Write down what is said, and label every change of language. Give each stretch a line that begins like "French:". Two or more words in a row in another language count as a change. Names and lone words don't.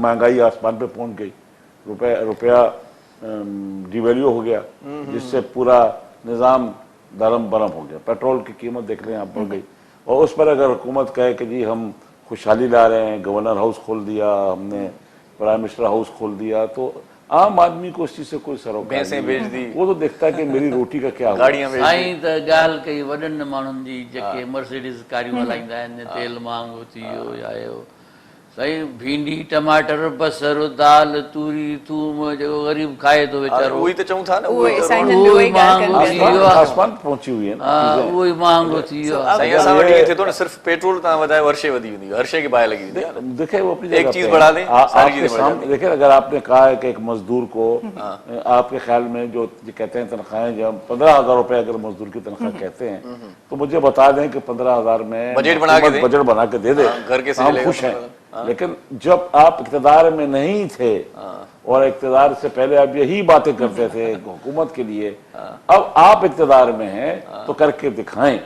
Urdu: مہنگائی آسمان پہ پہنچ گئی، روپیہ ڈیویلیو ہو گیا، جس سے پورا نظام درہم برہم ہو گیا. پیٹرول کی قیمت دیکھ لیں آپ بڑھ گئی، اور اس پر اگر حکومت کہے کہ جی ہم خوشحالی لا رہے ہیں,
English: governor house
Urdu: کھول دیا ہم نے,
English: prime minister house
Urdu: کھول دیا، تو عام آدمی کو اس چیز سے کوئی سروکار بھینسیں نہیں ہے. بیچ دی. وہ تو دیکھتا ہے کہ میری روٹی کا کیا ہوا. گاڑیاں بیچ دی.
Sindhi: साईं त ॻाल्हि कई वॾनि माण्हुनि जी जेके मर्सिडीज़ कारियूं हलाईंदा आहिनि, तेल महांगो थी वियो या आयो। साईं भिंडी टमाटर बसर दाल तूरी थूम जेको ग़रीब खाए थो वीचारो, उहो ई त चऊं था न, उहो ई साईं जन उहो उहो ई ई ॻाल्हि महांगो कनि थी पिया। वियो आहे।
Urdu: آسمان پہنچی ہوئی ہے نا
Sindhi: हा
Urdu: چیزیں.
Sindhi: उहो ई महांगो थी वियो आहे। साईं असां वटि ईअं थिए थो न, सिर्फ़ पेट्रोल तव्हां वधाए वर्षे वधी वेंदी, हर शइ खे बाहि लगी वेंदी आहे।
Urdu: دیکھے وہ اپنی ایک جگہ چیز پہ بڑھا ہے. دیں، ساری آپ کے چیزیں بڑھ سامنے جاتی دیکھیے، اگر آپ نے کہا ہے کہ ایک مزدور کو آپ کے خیال میں جو کہتے ہیں تنخواہیں، جب 15,000 روپے اگر مزدور کی تنخواہ کہتے ہیں، تو مجھے بتا دیں کہ 15,000 میں بجٹ بنا کے دیں. بجٹ بنا کے دے دے, گھر کے تو ہم خوش ہیں. لیکن جب آپ اقتدار میں نہیں تھے اور اقتدار سے پہلے آپ یہی باتیں کرتے تھے حکومت کے لیے، اب آپ اقتدار میں ہیں تو کر کے دکھائیں.